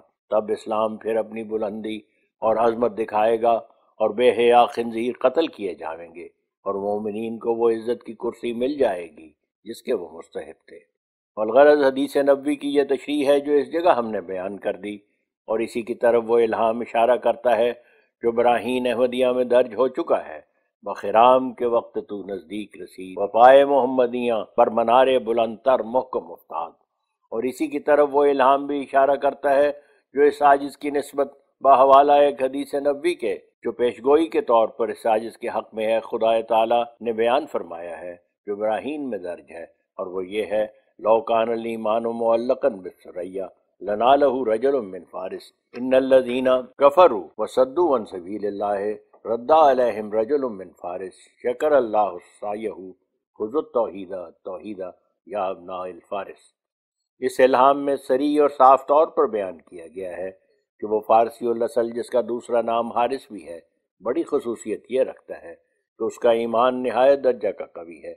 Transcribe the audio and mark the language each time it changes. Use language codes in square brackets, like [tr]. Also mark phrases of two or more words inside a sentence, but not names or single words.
[ur] تب اسلام پھر اپنی بلندی اور عظمت دکھائے گا اور بے حیا خنزیر قتل کیے جائیں گے، اور مومنین کو وہ عزت کی کرسی مل جائے گی جس کے وہ مستحق تھے۔ والغرض حدیث نبوی کی یہ تشریح ہے جو اس جگہ ہم نے بیان کر دی، اور اسی کی طرف وہ الہام اشارہ کرتا ہے جو براہین احمدیہ میں درج ہو چکا ہے۔ [fa] بخرام کے وقت تو نزدیک رسید، وفائے محمدیاں پر منار بلند تر محکم افتاد، [ur] اور اسی کی طرف وہ الہام بھی اشارہ کرتا ہے جو اس عاجز کی نسبت بحوالہ ایک حدیث نبوی کے جو پیشگوئی کے طور پر اس عاجز کے حق میں ہے خدا تعالی نے بیان فرمایا ہے، جو براہین میں درج ہے، اور وہ یہ ہے: [ar] لو کان الایمان معلقا بالثریا لنالہ رجل من فارس ان الذین کفروا وصدوا عن سبیل اللہ رد علیہم رجل من فارس شکر اللہ سعیہ خذوا التوحید توحیدا یا ابناء الفارس۔ [ur] اس الہام میں صریح اور صاف طور پر بیان کیا گیا ہے کہ وہ فارسی الاصل جس کا دوسرا نام حارث بھی ہے بڑی خصوصیت یہ رکھتا ہے کہ اس کا ایمان نہایت درجہ کا قوی ہے۔